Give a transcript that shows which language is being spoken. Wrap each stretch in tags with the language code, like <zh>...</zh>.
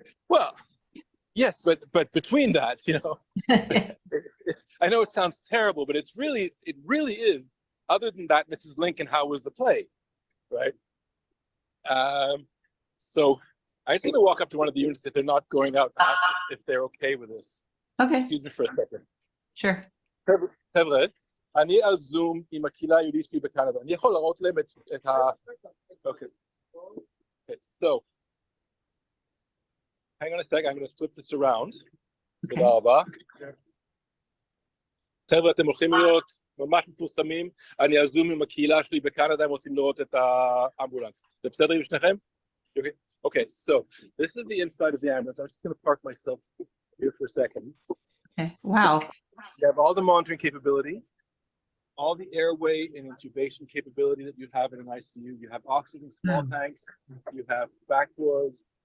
<en>Well, yes, but between that, I know it sounds terrible, but it really is. Other than that, Mrs. Lincoln, how was the play, right? So I just need to walk up to one of the units if they're not going out and ask if they're okay with this. Okay, Excuse me for a second. sure.</en> <he>חבר'ה, אני על זום עם הקהילה היהודית שלי בקנדה. אני יכול להראות להם את ה...</he> <en>Okay. Okay, so hang on a sec, I'm going to flip this around.</en> <he>תודה רבה. חבר'ה, אתם הולכים להיות ממש מפורסמים. אני על זום עם הקהילה שלי בקנדה, הם רוצים לראות את האמבולנס. זה בסדר עם שניכם?</he> <en>Okay, so this is the inside of the ambulance. I'm just going to park myself here for a second. Okay. Wow. You have all the monitoring capabilities, all the airway and intubation capability that you have in an ICU. You have oxygen small tanks. You have back doors.</en>